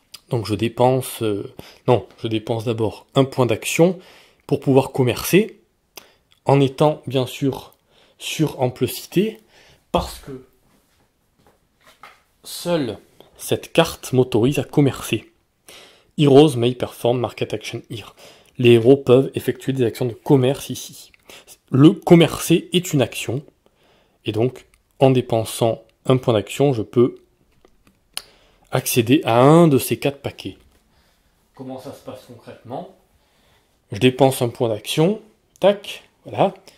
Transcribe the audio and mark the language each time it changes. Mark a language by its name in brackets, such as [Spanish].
[French] Donc je dépense d'abord un point d'action pour pouvoir commercer, en étant bien sûr sur ample cité, parce que seule cette carte m'autorise à commercer. [English] Heroes may perform market action here. [French] Les héros peuvent effectuer des actions de commerce ici. Le commercer est une action, et donc en dépensant un point d'action, je peux accéder à un de ces 4 paquets. Comment ça se passe concrètement? Je dépense un point d'action, tac, voilà.